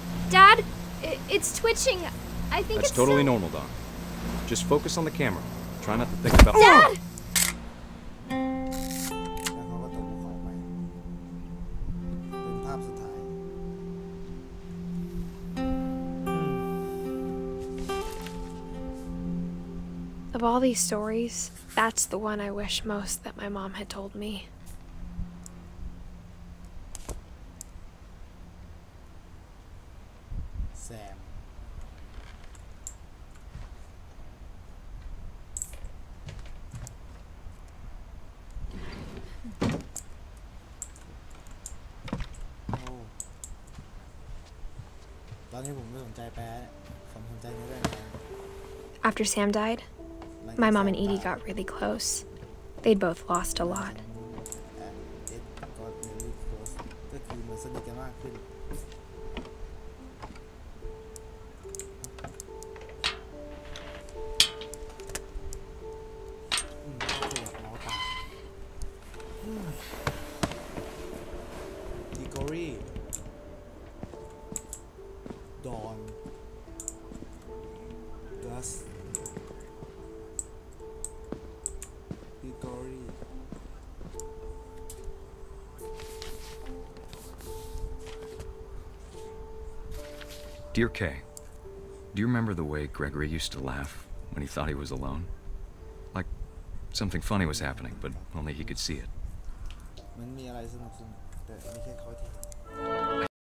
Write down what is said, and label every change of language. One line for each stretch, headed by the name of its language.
English: Dad, it's twitching. I think That's it's totally so... normal, Don. Just focus on the camera. Try not to think about... Dad!
Thai: แล้วเขาก็ตกภูเขาไปเป็นภาพสุดท้าย
English: Of all these stories, that's the one I wish most that my mom had told me.
Thai: Sam โอ้ตอนนี้ผมไม่สนใจแป๊ะผมสนใจในเรื่องนี้
English: After Sam died, my mom and Edie got really close. They'd both lost a lot.
Thai: เอ็ดก็เนลี่โคสก็คือเหมือนสนิทกันมากขึ้นก็คือแบบเมาตาดิโกรี่ดอนดัสดิโกรี่
English: Dear Kay, do you remember the way Gregory used to laugh when he thought he was alone? Like something funny was happening, but only he could see it.
Thai: มันมีอะไรสนุกๆแต่ไม่ใช่เขาที่